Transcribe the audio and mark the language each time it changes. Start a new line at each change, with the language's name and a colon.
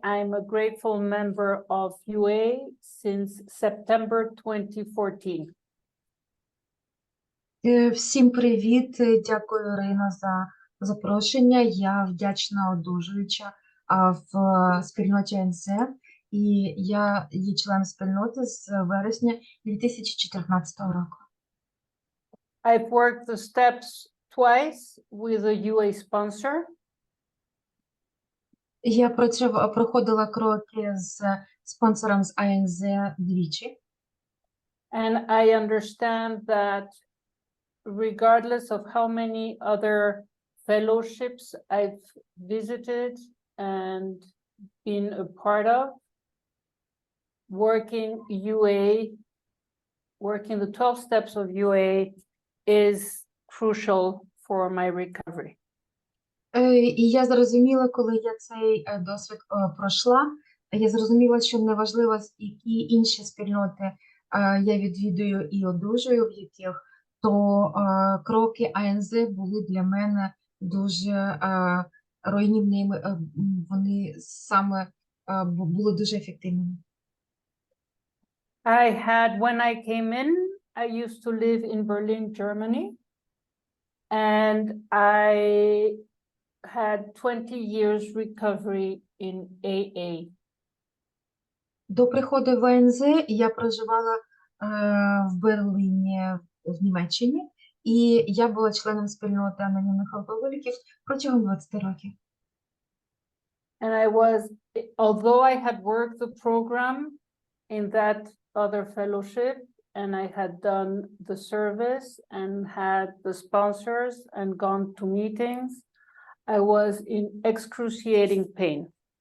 English: I'm a grateful member of UA since September 2014.
Ukrainian: Всім привіт, дякую, Ірина, за запрошення. Я вдячна одужуюча в спільноті НЗ, і я є член спільноти з вересня 2014 року.
English: I've worked the steps twice with a UA sponsor.
Ukrainian: Я проходила кроки з спонсором з АНЗ двічі.
English: And I understand that regardless of how many other fellowships I've visited and been a part of, working the 12 steps of UA is crucial for my recovery.
Ukrainian: І я зрозуміла, коли я цей досвід пройшла, я зрозуміла, що неважливо, які інші спільноти я відвідую і одужую в яких, то кроки АНЗ були для мене дуже руйнівними, вони саме були дуже ефективними.
English: When I came in, I used to live in Berlin, Germany, and I had 20 years recovery in AA.
Ukrainian: До приходу в АНЗ я проживала в Берліні, в Німеччині, і я була членом спільноти анонімних алкоголіків протягом 20 років.
English: And although I had worked the program in that other fellowship, and I had done the service and had the sponsors and gone to meetings, I was in excruciating pain.